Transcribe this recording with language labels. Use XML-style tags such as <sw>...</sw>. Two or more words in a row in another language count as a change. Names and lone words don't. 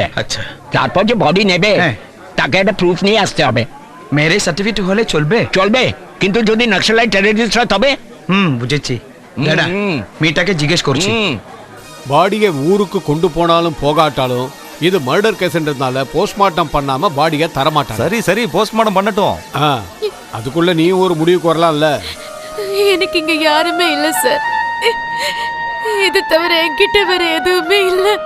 <bn>আচ্ছা, তারপর যে বডি নেবে তাকে একটা প্রুফ নিয়ে আসতে হবে। মেরে সার্টিফিকেট হলে চলবে? চলবে, কিন্তু যদি</bn> <en>Naxalite terrorist</en> <bn>হয় তবে? বুঝেছি। দাদা, মেয়েটাকে জিজ্ঞেস করছি।</bn> <ta>பாடியை ஊருக்கு கொண்டு போனாலும் போகாட்டாலும் இது மர்டர் கேஸ்ன்றதுனால போஸ்ட்மார்ட்டம் பண்ணாம பாடியை தரமாட்டாங்க. சரி சரி, போஸ்ட்மார்ட்டம் பண்ணட்டும். அதுக்குள்ள நீ ஒரு முடிவுக்கு வரலாம்ல. எனக்கு இங்க யாருமே இல்ல சார். இது தவிர என்கிட்ட வேற எதுவுமே இல்ல.</ta>